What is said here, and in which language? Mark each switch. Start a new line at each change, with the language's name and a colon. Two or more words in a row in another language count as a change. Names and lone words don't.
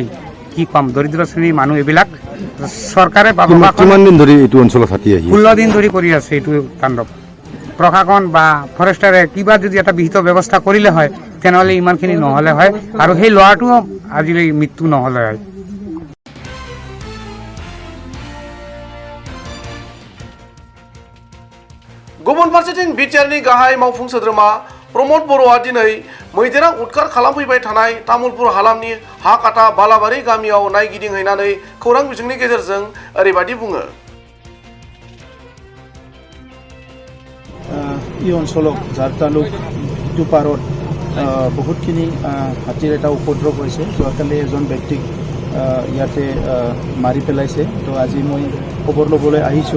Assamese: কি কম, দৰিদ্ৰ শ্ৰেণীৰ মানুহ এইবিলাক। চৰকাৰে কিমান দিন ধৰি এইটো অঞ্চলত হাতী আহি 16 দিন ধৰি কৰি আছে এইটো তাণ্ডৱ। প্ৰশাসন বা ফৰেষ্টাৰে কিবা যদি এটা বিহিত ব্যৱস্থা কৰিলে হয় তেনেহ'লে ইমানখিনি নহ'লে হয় আৰু সেই ল'ৰাটোও আজিলৈ মৃত্যু নহ'লে হয়।
Bodo: गुबुन फारसेथिं बिटिआरनि गाहाय मावफुं सोद्रोमा प्रमद बर'आ दिनै मैदेरा उदखार खालामफैबाय थानाय तामुलपुर हालामनि हाकाटा बालाबारि गामियाव नायगिदिंहैनानै खौरां बिजोंनि गेजेरजों ओरैबादि बुङो।
Assamese: এই অঞ্চলত যাৰ তালুক ইটো পাৰত বহুতখিনি হাতীৰ এটা উপদ্ৰৱ হৈছে। যোৱাকালি এজন ব্যক্তিক ইয়াতে মাৰি পেলাইছে। তো আজি মই খবৰ ল'বলৈ আহিছোঁ।